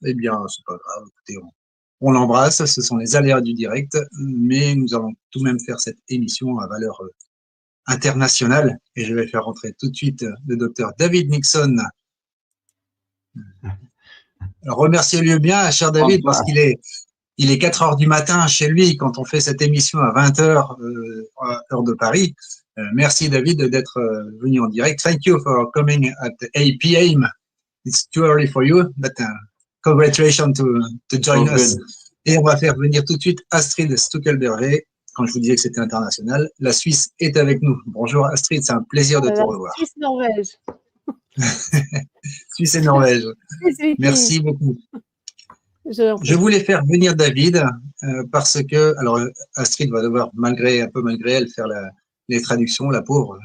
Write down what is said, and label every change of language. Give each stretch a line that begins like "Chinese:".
French: Eh bien, c'est pas grave, écoutez, on l'embrasse, ce sont les aléas du direct, mais nous allons tout de même faire cette émission à valeur internationale et je vais faire rentrer tout de suite le docteur David Nixon. Alors, remerciez-le bien, cher David, parce qu'il est 4 heures du matin chez lui quand on fait cette émission à 20 heures, heure de Paris. Merci David d'être venu en direct.
English: Thank you for coming at 8 p.m. It's too early for you, but congratulations to join us.
French: Et on va faire venir tout de suite Astrid Stuckelberger. Quand je vous disais que c'était international, la Suisse est avec nous. Bonjour Astrid, c'est un plaisir de te revoir. Suisse-Norvège. Suisse et Norvège. Merci beaucoup. Je voulais faire venir David parce que, alors Astrid va devoir, malgré elle, faire les traductions, la pauvre.